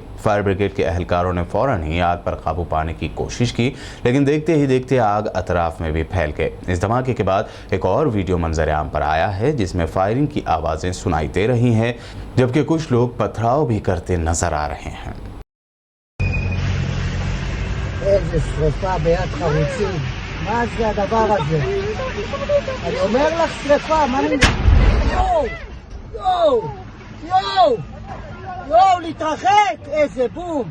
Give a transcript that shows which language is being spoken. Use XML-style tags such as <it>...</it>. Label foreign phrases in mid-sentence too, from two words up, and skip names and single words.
<hi>फायर ब्रिगेड के एहलकारों ने फ़ौरन ही आग पर काबू पाने की कोशिश की, लेकिन देखते ही देखते आग अतराफ में भी फैल गई। इस धमाके के बाद एक और वीडियो मंजर आम पर आया है, जिसमें फायरिंग की आवाज़ें सुनाई दे रही हैं, जबकि कुछ लोग पथराव भी करते नजर आ रहे हैं।</hi> <he>איזה שריפה ביד חרוצים, מה זה הדבר הזה? אני אומר לך שריפה, מה אני... יואו! יואו! יואו! יואו, להתרחק! איזה בום!</he>